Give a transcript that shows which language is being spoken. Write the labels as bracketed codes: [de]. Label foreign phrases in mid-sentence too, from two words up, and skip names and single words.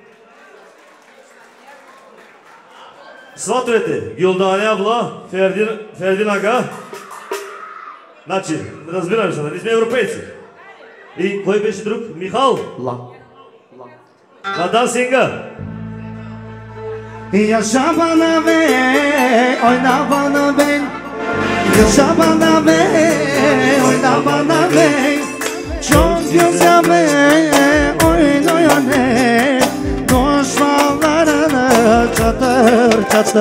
[bg] Сватовете, Гюлдане абла, Фердин ага. Значи, разбираме се, нали сме европейци. И кой беше друг? Михал? На дансинга. [tr] Yaşa bana be, oyna bana be. Yaşa bana be, oyna bana be. Çok güzel be, oynuyor ne. Düşmanlarını çatır çatır.